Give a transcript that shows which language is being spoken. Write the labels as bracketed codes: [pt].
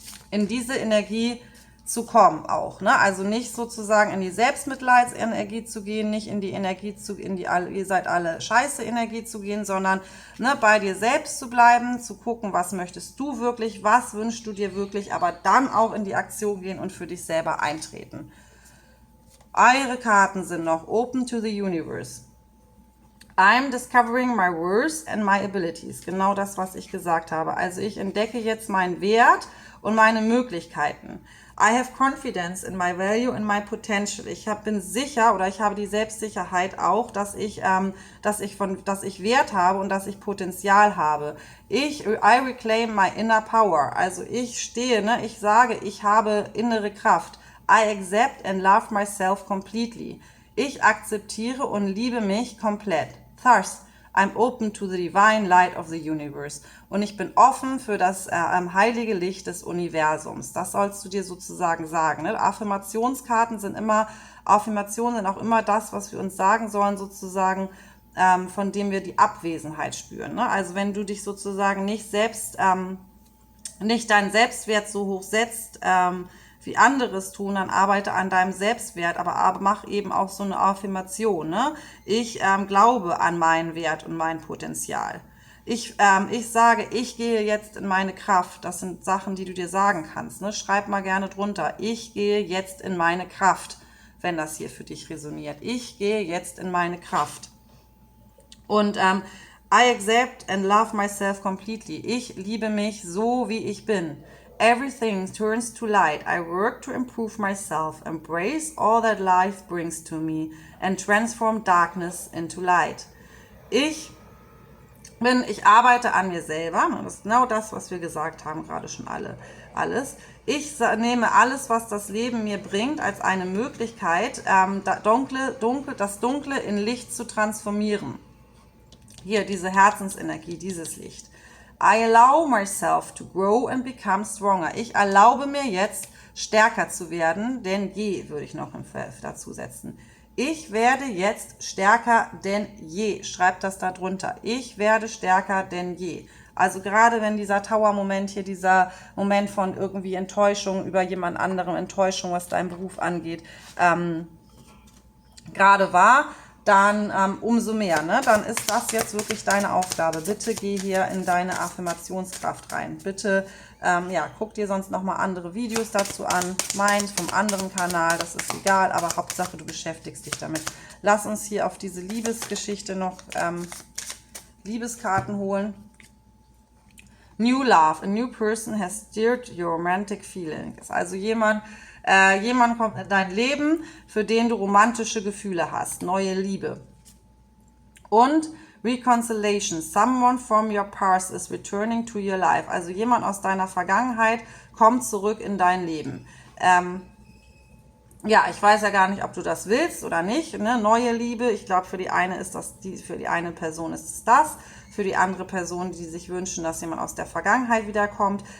[de] In diese Energie zu kommen auch, ne? Also nicht sozusagen in die Selbstmitleidsenergie zu gehen, nicht in die Energie ihr seid alle scheiße Energie zu gehen, sondern bei dir selbst zu bleiben, zu gucken, was möchtest du wirklich, was wünschst du dir wirklich, aber dann auch in die Aktion gehen und für dich selber eintreten. Eure Karten sind noch [en] Open to the Universe. I'm discovering my worth and my abilities. [de] Genau das, was ich gesagt habe. Also ich entdecke jetzt meinen Wert und meine Möglichkeiten. [en] I have confidence in my value and my potential. [de] Ich bin sicher oder ich habe die Selbstsicherheit auch, dass ich Wert habe und dass ich Potenzial habe. [en] I reclaim my inner power. [de] Also ich stehe, ich sage, ich habe innere Kraft. [en] I accept and love myself completely. [de] Ich akzeptiere und liebe mich komplett. [en] Thus, I'm open to the divine light of the universe. [de] Und ich bin offen für das heilige Licht des Universums. Das sollst du dir sozusagen sagen. Ne? Affirmationen sind auch immer das, was wir uns sagen sollen, sozusagen, von dem wir die Abwesenheit spüren. Ne? Also wenn du dich sozusagen nicht deinen Selbstwert so hoch setzt, wie anderes tun, dann arbeite an deinem Selbstwert, aber mach eben auch so eine Affirmation. Ne? Ich glaube an meinen Wert und mein Potenzial. Ich sage, ich gehe jetzt in meine Kraft. Das sind Sachen, die du dir sagen kannst. Ne? Schreib mal gerne drunter. Ich gehe jetzt in meine Kraft, wenn das hier für dich resoniert. Ich gehe jetzt in meine Kraft. [en] Und I accept and love myself completely. [de] Ich liebe mich so, wie ich bin. [en] Everything turns to light. I work to improve myself, embrace all that life brings to me and transform darkness into light. [de] Ich arbeite an mir selber. Das ist genau das, was wir gesagt haben, gerade schon alles. Ich nehme alles, was das Leben mir bringt, als eine Möglichkeit, das Dunkle in Licht zu transformieren. Hier, diese Herzensenergie, dieses Licht. [en] I allow myself to grow and become stronger. [de] Ich erlaube mir jetzt, stärker zu werden, denn je, würde ich noch dazu setzen. Ich werde jetzt stärker denn je. Schreibt das da drunter. Ich werde stärker denn je. Also gerade wenn dieser Tower-Moment hier, dieser Moment von irgendwie Enttäuschung über jemand anderem, Enttäuschung, was deinen Beruf angeht, gerade war, dann umso mehr, ne? Dann ist das jetzt wirklich deine Aufgabe. Bitte geh hier in deine Affirmationskraft rein. Bitte Ja, guck dir sonst nochmal andere Videos dazu an. Meins vom anderen Kanal, das ist egal, aber Hauptsache du beschäftigst dich damit. Lass uns hier auf diese Liebesgeschichte noch Liebeskarten holen. [en] New love, a new person has stirred your romantic feelings. [de] Also jemand kommt in dein Leben, für den du romantische Gefühle hast, neue Liebe. [en] Und reconciliation, someone from your past is returning to your life. [de] Also jemand aus deiner Vergangenheit kommt zurück in dein Leben. Ja, ich weiß ja gar nicht, ob du das willst oder nicht. Ne? Neue Liebe, ich glaube, für die eine Person ist es das. Für die andere Person, die sich wünschen, dass jemand aus der Vergangenheit wiederkommt.